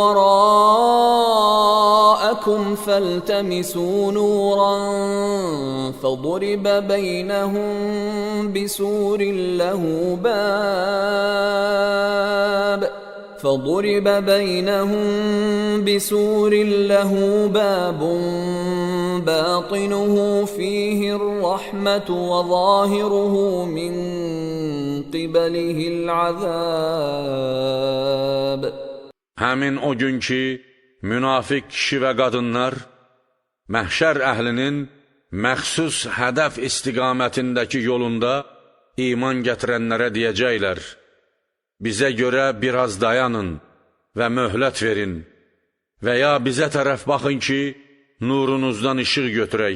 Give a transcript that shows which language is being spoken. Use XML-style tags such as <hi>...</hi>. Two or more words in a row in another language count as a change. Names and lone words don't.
<ar>وَرَاءَكُمْ فَالْتَمِسُوا نُورًا فَضُرِبَ بينهم بسور له باب باطنه فيه الرحمة وظاهره من قبله العذاب.</ar> <az>Həmin o gün ki, münafiq kişi və qadınlar məhşər əhlinin məxsus hədəf istiqamətindəki yolunda iman gətirənlərə deyəcəklər: bizə görə biraz dayanın və möhlət verin və ya bizə tərəf baxın ki, nurunuzdan işıq götürək.</az>